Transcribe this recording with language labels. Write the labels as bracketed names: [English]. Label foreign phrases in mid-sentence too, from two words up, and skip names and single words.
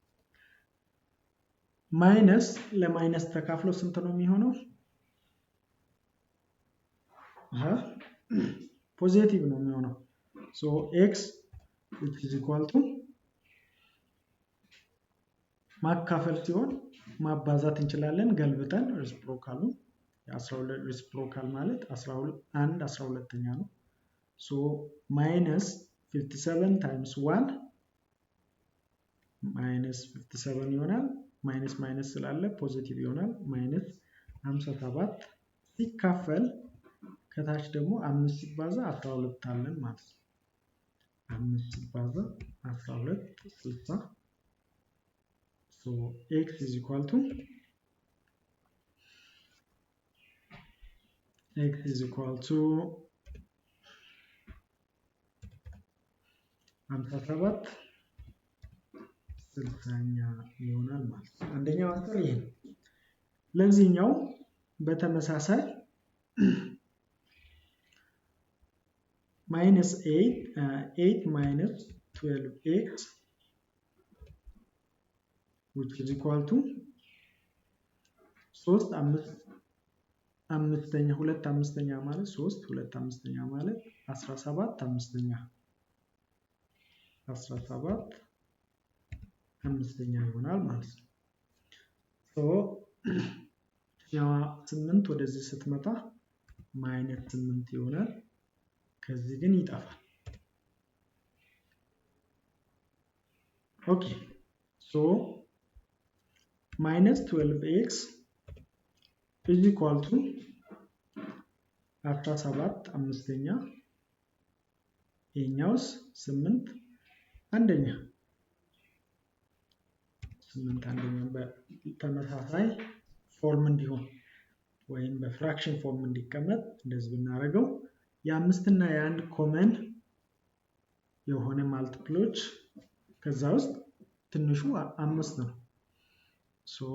[Amharic] ማይነስ ለማይነስ ተካፍሎ ስንት ነው የሚሆነው? ፖዚቲቭ ነው የሚሆነው። ሶ [English] x which is equal to [Amharic] ማካፈል ሲሆን ማባዛት እንችላለን ገልብጠን ሬሲፕሮካሉን የ12 ሬሲፕሮካል ማለት 1 12ኛ ነው። ሶ ማይነስ 57 ታይምስ 1 ማይነስ 57 ይሆናል። ማይነስ ማይነስ ስላለ ፖዚቲቭ ይሆናል። ማይነስ 57 ሲካፈል ከታች ደግሞ 5 ሲባዛ 12 አለን ማለት ነው። 5 ሲባዛ 12 60 [English] so x is equal to [Amharic] 57 60ኛ ይሆናል ማለት ነው። አንደኛው አንሰር ይሄ ነው። ለዚህኛው በተመሳሳይ [English] minus 8 minus 12x which is equal to [Amharic] 3 አምስተኛ 2 አምስተኛ ማለት 3 2 አምስተኛ ማለት 17 አምስተኛ 17 አምስተኛ ይሆናል ማለት ነው። ሶ ያው 8 ወደዚህ ስትመጣ ማይነስ 8 ይሆናል። ከዚህ ግን ይጠፋል። [English] ኦኬ ሶ minus 12x is equal to 17 አምስተኛ [Amharic] ይሄኛውስ 8 አንደኛ 8 አንደኛ በተመሳሳይ ፎርም እንዲሆን ወይም በፍራክሽን ፎርም እንዲቀመጥ እንደዚህ ብናደርገው የ5 እና የ1 ኮመን የሆነ ማልቲፕሎች ከዛ ውስጥ ትንሹ 5 ነው። ሶ